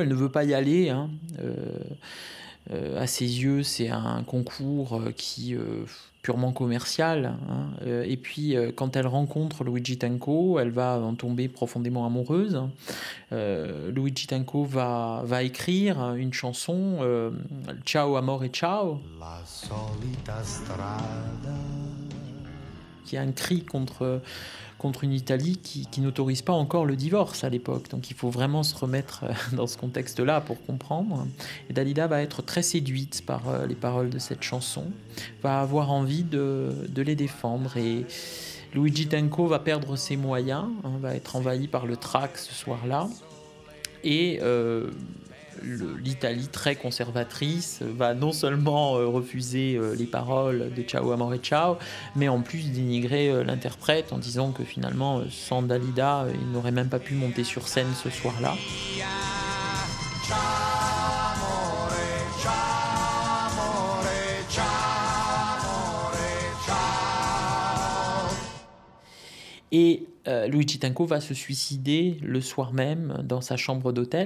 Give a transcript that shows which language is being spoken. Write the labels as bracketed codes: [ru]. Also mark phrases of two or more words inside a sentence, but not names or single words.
[fr] Elle ne veut pas y aller, hein. À ses yeux, c'est un concours qui purement commercial, hein. Et puis, quand elle rencontre Luigi Tenco, elle va en tomber profondément amoureuse. Luigi Tenco va écrire une chanson, Ciao amore ciao, La solita strada, qui est un cri contre une Italie qui n'autorise pas encore le divorce à l'époque. Donc il faut vraiment se remettre dans ce contexte-là pour comprendre. Et Dalida va être très séduite par les paroles de cette chanson, va avoir envie de les défendre. Et Luigi Tenco va perdre ses moyens, hein, va être envahi par le trac ce soir-là. Et l'Italie très conservatrice va non seulement refuser les paroles de Ciao amore ciao, mais en plus dénigrer l'interprète en disant que finalement sans Dalida il n'aurait même pas pu monter sur scène ce soir-là. Et Luigi Tenco va se suicider le soir même dans sa chambre d'hôtel.